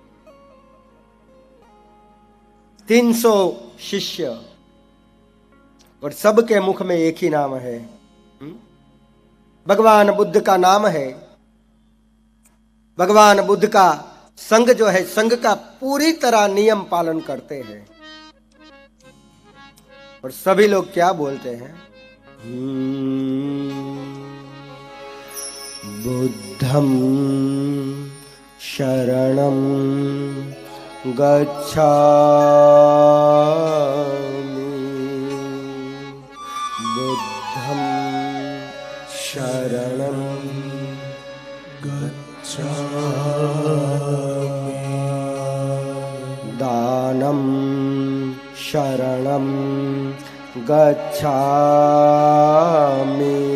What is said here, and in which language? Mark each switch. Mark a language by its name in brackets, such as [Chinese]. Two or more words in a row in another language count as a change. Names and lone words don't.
[Hindi] 300 शिष्य और सबके मुख में एक ही नाम है, भगवान बुद्ध का नाम है. भगवान बुद्ध का संघ जो है, संघ का पूरी तरह नियम पालन करते हैं. और सभी लोग क्या बोलते हैं, [Pali] बुद्धं शरणं गच्छामि, बुद्धं शरणं दानं शरणं गच्छामि,